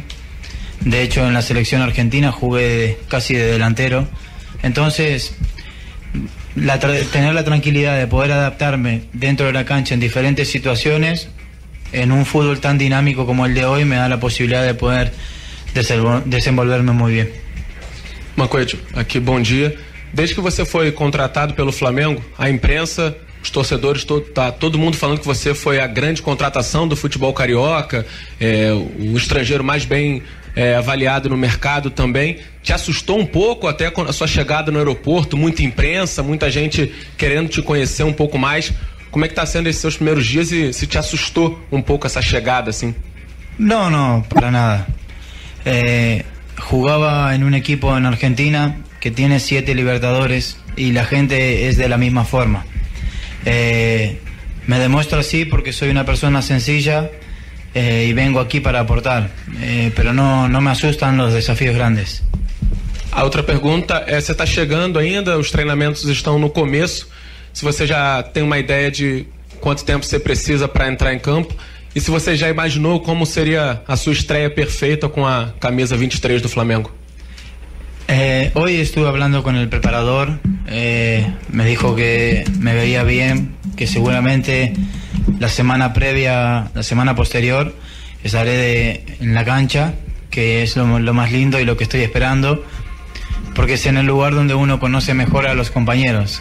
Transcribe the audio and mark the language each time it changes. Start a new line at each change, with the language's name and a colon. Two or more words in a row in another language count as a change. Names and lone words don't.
Spanish: De hecho, en la selección argentina jugué casi de delantero. Entonces, tener la tranquilidad de poder adaptarme dentro de la cancha en diferentes situaciones, en un fútbol tan dinámico como el de hoy, me da la posibilidad de poder desenvolverme muy bien.
Portuguese: Mancoete, aqui, bom dia. Desde que você foi contratado pelo Flamengo, a imprensa, os torcedores, todo mundo falando que você foi a grande contratação do futebol carioca, o estrangeiro mais bem avaliado no mercado também. Te assustou um pouco até com a sua chegada no aeroporto? Muita imprensa, muita gente querendo te conhecer um pouco mais. Como é que está sendo esses seus primeiros dias e se te assustou um pouco essa chegada assim?
Spanish: No, para nada. Jugaba en un equipo en Argentina que tiene 7 Libertadores y la gente es de la misma forma. Me demuestro así porque soy una persona sencilla y vengo aquí para aportar, pero no me asustan los desafíos grandes.
Portuguese: A outra pergunta é, você está chegando ainda, os treinamentos estão no começo, se você já tem uma ideia de quanto tempo você precisa para entrar em campo e se você já imaginou como seria a sua estreia perfeita com a camisa 23 do Flamengo.
Spanish: Hoy estuve hablando con el preparador, me dijo que me veía bien, que seguramente la semana previa, la semana posterior, estaré en la cancha, que es lo más lindo y lo que estoy esperando, porque es en el lugar donde uno conoce mejor a los compañeros.